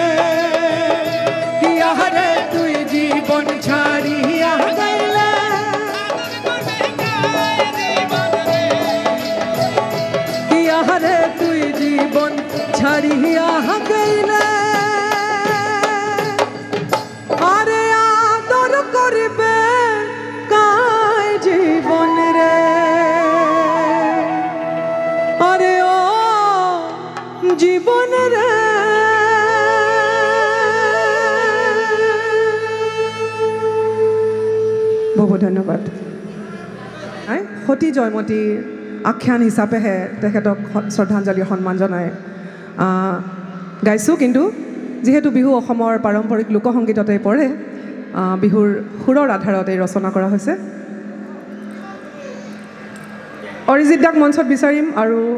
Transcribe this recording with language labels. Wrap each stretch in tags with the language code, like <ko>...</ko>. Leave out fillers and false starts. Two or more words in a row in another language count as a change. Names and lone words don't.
<bn>ইহারে তুই জীবন ছাড়িয়া গেলে ইহারে তুই জীবন ছাড়িয়া গেলে আরে আদর করিবে কাই জীবন রে আরে ও জীবন রে</bn> <as>বহু ধন্যবাদ সতী জয়মতীৰ আখ্যান হিচাপেহে তেখেতক শ্ৰদ্ধাঞ্জলি সন্মান জনাই গাইছোঁ কিন্তু যেহেতু বিহু অসমৰ পাৰম্পৰিক লোকসংগীততে পৰে বিহুৰ সুৰৰ আধাৰত এই ৰচনা কৰা হৈছে অৰিজিৎ দাক মঞ্চত বিচাৰিম আৰু</as>